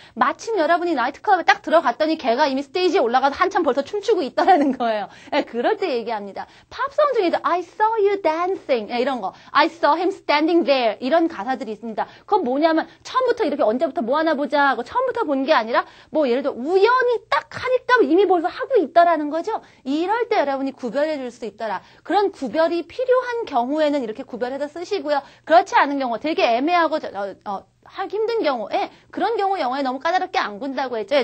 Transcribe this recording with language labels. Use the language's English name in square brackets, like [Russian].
[Korean] 마침 여러분이 나이트클럽에 딱 들어갔더니 걔가 이미 스테이지에 올라가서 한참 벌써 춤추고 있다라는 거예요. 예, 그럴 때 얘기합니다. 팝송 중에도 [English] I saw you dancing [Korean] 예, 이런 거. [English] I saw him standing there [Korean] 이런 가사들이 있습니다. 그건 뭐냐면 처음부터 이렇게 언제부터 뭐 하나 보자 하고 처음부터 본 게 아니라 뭐 예를 들어 우연히 딱 하니까 이미 벌써 하고 있다라는 거죠. 이럴 때 여러분이 구별해 줄 수 있더라. 그런 구별이 필요한 경우에는 이렇게 구별해서 쓰시고요. 그렇지 않은 경우 되게 애매하고 하기 힘든 경우에 그런 경우 영어에 너무 까다롭게 안 군다고 했죠.